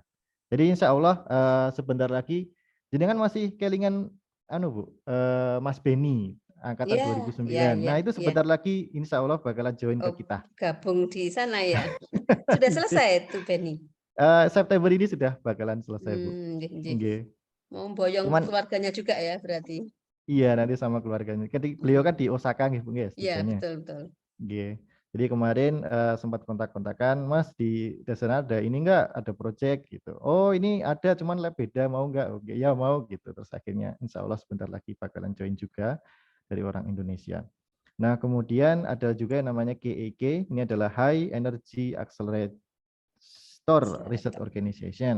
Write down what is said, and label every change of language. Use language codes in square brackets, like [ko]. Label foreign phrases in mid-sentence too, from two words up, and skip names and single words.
[id] Jadi insya Allah sebentar lagi, jadi kan masih kelingan Bu, Mas Beni, angkatan Ya, 2009. Nah, itu ya. sebentar lagi insya Allah bakalan join ke Oh, kita. gabung di sana ya. Sudah selesai tuh Benny. September ini sudah bakalan selesai, Bu. [jv] Nggih, nggih. Nggih. [id] Mau boyong Cuman keluarganya juga ya berarti. iya nanti sama keluarganya. Beliau kan di Osaka nggih, Bu, nggih, Iya, S3-nya. betul, betul. [jv] Nggih. [id] Jadi kemarin sempat kontak-kontakan, Mas di sana ada ini enggak, ada project gitu. Oh, ini ada cuman lab beda, mau enggak? Oke, ya mau gitu. Terus akhirnya insya Allah sebentar lagi bakalan join juga dari orang Indonesia. Nah, kemudian ada juga yang namanya GEG, ini adalah High Energy Accelerator Research Organization.